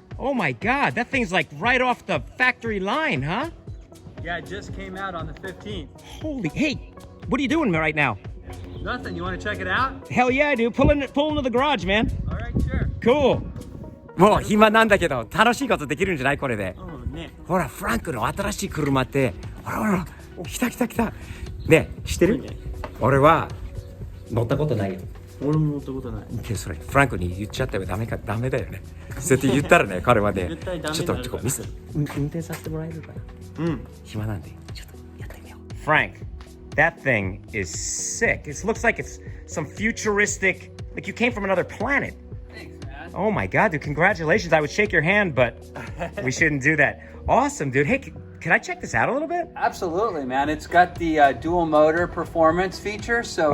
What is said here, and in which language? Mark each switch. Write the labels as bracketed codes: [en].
[en] Oh my god, that thing's like right off the factory line, huh? Yeah, it just came out on the 15th. Holy, hey, what are you doing right now? Nothing, you want to check it out? Hell yeah, dude. Pull into the garage, man. Alright, sure. Cool. [ja] もう暇なんだけど楽しいことできるんじゃないこれで。ね。ほら、フランクの新しい車って、ほら、来た。ね、知ってる？俺は乗ったことないよ。俺も乗ったことない。それフランクに言っちゃったよ。ダメだよね。そうやって言ったらね、彼はね、絶対ダメちょっと運転させてもらえるかな。暇なんでちょっとやってみよう。 [en] Frank, that thing is sick. It looks like it's some futuristic, like you came from another planet. Thanks, man. Oh my god, dude, congratulations. I would shake your hand, but we shouldn't do that. Awesome, dude. Hey, can I check this out a little bit? Absolutely, man. It's got the dual motor performance feature, so